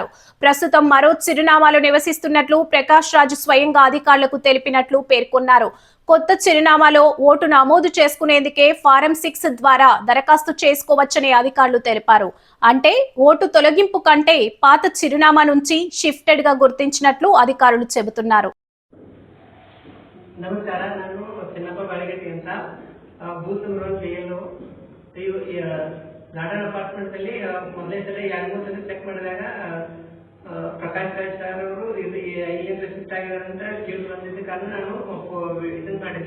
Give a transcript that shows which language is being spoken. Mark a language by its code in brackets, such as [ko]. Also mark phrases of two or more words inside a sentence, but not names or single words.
[te] ప్రస్తుతం మరో చిరునామాలో నివసిస్తున్నట్లు ప్రకాష్ రాజ్ స్వయంగా అధికారులకు తెలిపినట్లు పేర్కొన్నారు. కొత్త చిరునామాలో ఓటు నమోదు చేసుకునేందుకే ఫారం 6 ద్వారా దరఖాస్తు చేసుకోవచ్చని అధికారులు తెలిపారు. అంటే ఓటు తొలగింపు కంటే పాత చిరునామా నుంచి షిఫ్టెడ్ గా గుర్తించినట్లు అధికారులు చెబుతున్నారు. [kn] ಗಾರ್ಡನ್ ಅಪಾರ್ಟ್ಮೆಂಟ್ ಅಲ್ಲಿ ಮೊದಲನೇ ಸಲ 2-3 ಸಲ ಚೆಕ್ ಮಾಡಿದಾಗ ಪ್ರಕಾಶ್ ರಾಜ್ ಸರ್ ಅವರು ಇಲ್ಲಿಂದ ಶಿಫ್ಟ್ ಆಗಿದ್ದಾರೆ ಅಂತ ಕೇಳಿ ಬಂದಿದ್ದ ಕಾರಣ ನಾನು ಇದನ್ನ ಮಾಡಿದ್ದೆ.